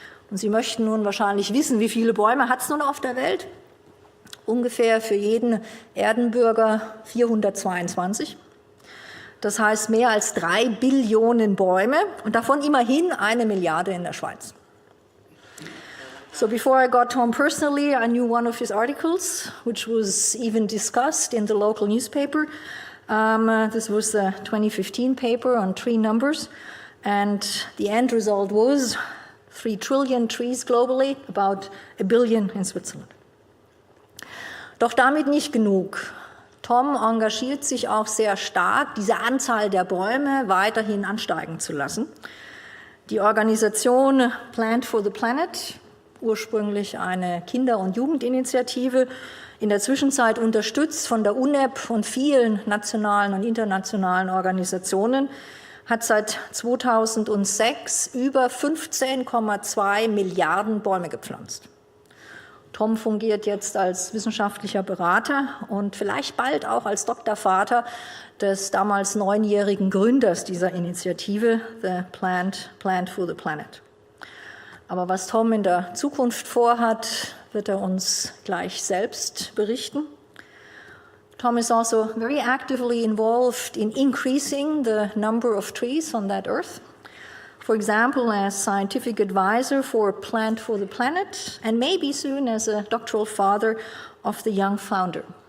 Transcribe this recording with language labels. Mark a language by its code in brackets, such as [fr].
[de] Und Sie möchten nun wahrscheinlich wissen, wie viele Bäume hat es nun auf der Welt? Ungefähr für jeden Erdenbürger 422. Das heißt mehr als 3 Billionen Bäume und davon immerhin 1 Milliarde in der Schweiz. [en] So before I got Tom personally, I knew one of his articles, which was even discussed in the local newspaper. This was the 2015 paper on tree numbers, and the end result was 3 trillion trees globally, about 1 billion in Switzerland. [de] Doch damit nicht genug. Tom engagiert sich auch sehr stark, diese Anzahl der Bäume weiterhin ansteigen zu lassen. Die Organisation Plant for the Planet, ursprünglich eine Kinder- und Jugendinitiative, in der Zwischenzeit unterstützt von der UNEP und vielen nationalen und internationalen Organisationen, hat seit 2006 über 15,2 Milliarden Bäume gepflanzt. Tom fungiert jetzt als wissenschaftlicher Berater und vielleicht bald auch als Doktorvater des damals 9-jährigen Gründers dieser Initiative, The Plant for the Planet. Aber was Tom in der Zukunft vorhat, wird er uns gleich selbst berichten. [en] Tom is also very actively involved in increasing the number of trees on that earth. For example, as scientific advisor for Plant for the Planet, and maybe soon as a doctoral father of the young founder.